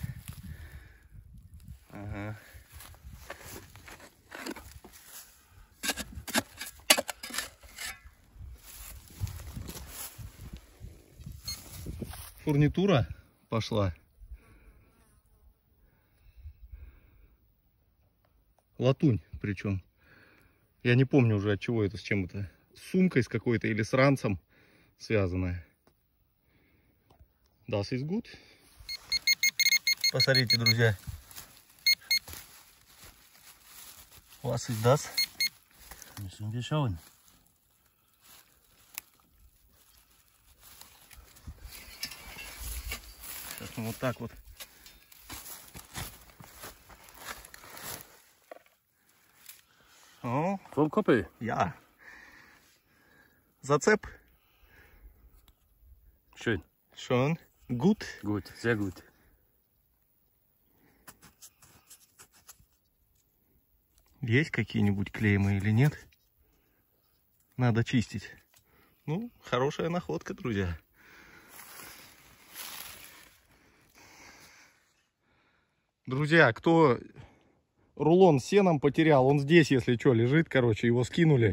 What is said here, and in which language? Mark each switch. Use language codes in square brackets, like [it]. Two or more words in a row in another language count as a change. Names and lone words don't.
[ru] Ага. Фурнитура пошла. Латунь причем. Я не помню уже от чего это, с чем это. С сумкой с какой-то или с ранцем связанная. [de] Das ist gut. [ru] Посмотрите, друзья. [de] Was ist das? Müssen wir schauen. [ru] Сейчас мы вот так вот. О, [de] Vom Koppel. [ru] ja. Зацеп. [de] Schön. Schon. Gut. Gut, sehr gut. [ru] Есть какие-нибудь клеймы или нет? Надо чистить. Ну, хорошая находка, друзья. Друзья, кто рулон с сеном потерял, он здесь, если что, лежит, короче, его скинули.